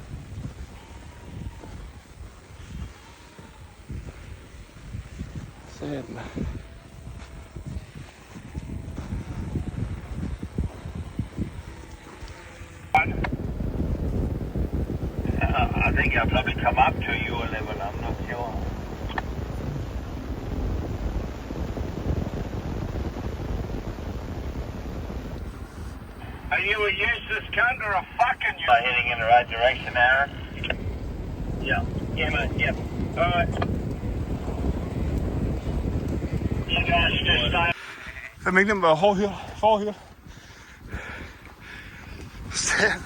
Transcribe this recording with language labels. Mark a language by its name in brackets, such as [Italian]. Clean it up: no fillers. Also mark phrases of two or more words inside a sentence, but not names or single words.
[Danish] Sådan. [English] I think I'll probably come up to your level, I'm not sure. Are you a useless cunt or a fucking useless? Heading in the right direction, Aaron? Yeah. Yeah, mate, yep. Alright. You guys just stay. [Danish] Familien var forhyr. Sådan.